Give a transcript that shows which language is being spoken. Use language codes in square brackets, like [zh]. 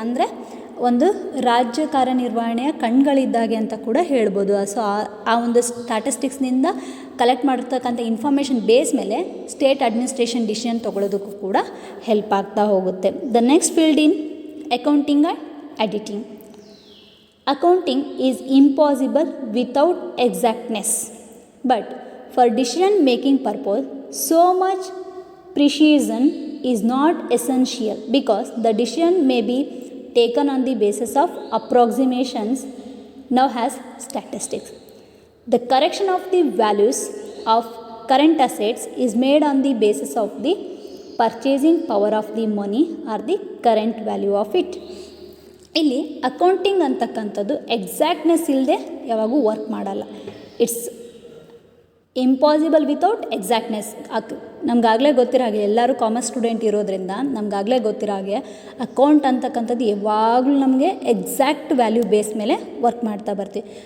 [kn] ಅಂದರೆ ಒಂದು ರಾಜ್ಯ ಕಾರ್ಯನಿರ್ವಹಣೆಯ ಕಣ್ಗಳಿದ್ದಾಗೆ ಅಂತ ಕೂಡ ಹೇಳ್ಬೋದು. ಸೊ ಆ ಒಂದು ಸ್ಟ್ಯಾಟಿಸ್ಟಿಕ್ಸ್ನಿಂದ ಕಲೆಕ್ಟ್ ಮಾಡಿರ್ತಕ್ಕಂಥ ಇನ್ಫಾರ್ಮೇಷನ್ ಬೇಸ್ ಮೇಲೆ ಸ್ಟೇಟ್ ಅಡ್ಮಿನಿಸ್ಟ್ರೇಷನ್ ಡಿಸಿಷನ್ ತೊಗೊಳೋದಕ್ಕೂ ಕೂಡ ಹೆಲ್ಪ್ ಆಗ್ತಾ ಹೋಗುತ್ತೆ. [en] The next field in accounting and editing. Accounting is impossible without exactness, but for decision making purpose so much precision is not essential because the decision may be taken on the basis of approximations now has statistics. The correction of the values of current assets is made on the basis of the purchasing power of the money or the current value of it. [kn] ಇಲ್ಲಿ accounting ಅಂತಕ್ಕಂಥದ್ದು ಎಕ್ಸಾಕ್ಟ್ನೆಸ್ ಇಲ್ಲದೆ ಯಾವಾಗೂ work ಮಾಡಲ್ಲ. [en] It's impossible without exactness. [kn] ನಮಗಾಗಲೇ ಗೊತ್ತಿರೋ ಹಾಗೆ, ಎಲ್ಲರೂ commerce student ಇರೋದ್ರಿಂದ ನಮಗಾಗಲೇ ಗೊತ್ತಿರೋ ಹಾಗೆ ಅಕೌಂಟ್ ಅಂತಕ್ಕಂಥದ್ದು ಯಾವಾಗಲೂ ನಮಗೆ ಎಕ್ಸಾಕ್ಟ್ ವ್ಯಾಲ್ಯೂ ಬೇಸ್ ಮೇಲೆ ವರ್ಕ್ ಮಾಡ್ತಾ ಬರ್ತೀವಿ.